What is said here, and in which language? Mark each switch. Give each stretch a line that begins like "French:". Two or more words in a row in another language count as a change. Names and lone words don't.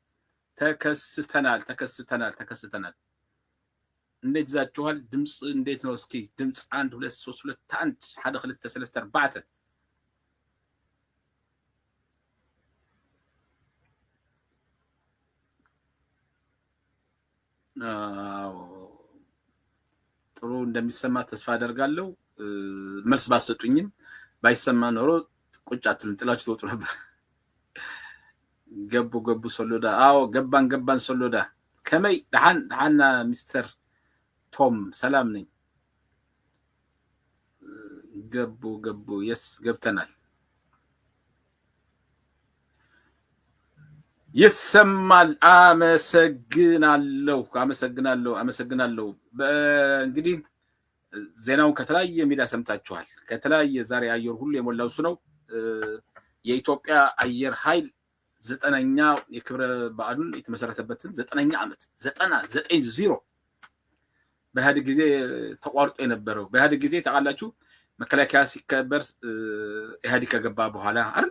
Amharic: ተከስተናል እንዴት ዛችኋል ድምጽ እንዴት ነው እስኪ ድምጽ 1 2 3 2 1 1 2 3 4 ጥሩ እንደሚሰማ ተስፋ አደርጋለሁ መልስ ባሰጡኝም ባይሰማ ኖሮ ቁጭ አትሉን ጥላችሁ ተወጡ ነበር ገቡ ሶሎዳ አዎ ገባን ሶሎዳ
Tigrinya: ከመይ ደሃና
Amharic: ሚስተር ቶም ሰላም ነኝ ገቡ yes ገብተናል ይሰማል። አመሰግናለሁ። እንግዲህ ዜናውን ከተለያየ ሚዲያ ሰምታችኋል። ከተለያየ ዛሬ አየር ሁሉ የሞላው እሱ ነው። የኢትዮጵያ አየር ኃይል 9ኛ የክብረ በዓሉን የተመሰረተበትን 9ኛ ዓመት 90 በኢህአዴግ ጊዜ ተቋርጦ የነበረው በኢህአዴግ ጊዜ ታውቃላችሁ፣ መከላከያ ሲከበር ኢህአዴግ ከገባ በኋላ አይደል?